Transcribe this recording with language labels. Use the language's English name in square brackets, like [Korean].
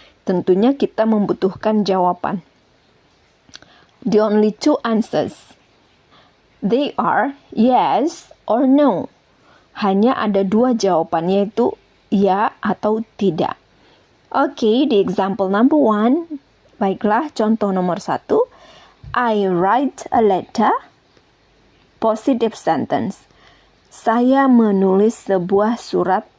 [Indonesian] Tentunya kita membutuhkan jawaban. [English] The only two answers, they are yes or no. [Indonesian] Hanya ada dua jawaban, yaitu ya atau tidak. [English] Okay, the example number 1. [Indonesian] Baiklah, contoh nomor 1. [English] I write a letter. Positive sentence. [Indonesian] Saya menulis sebuah surat.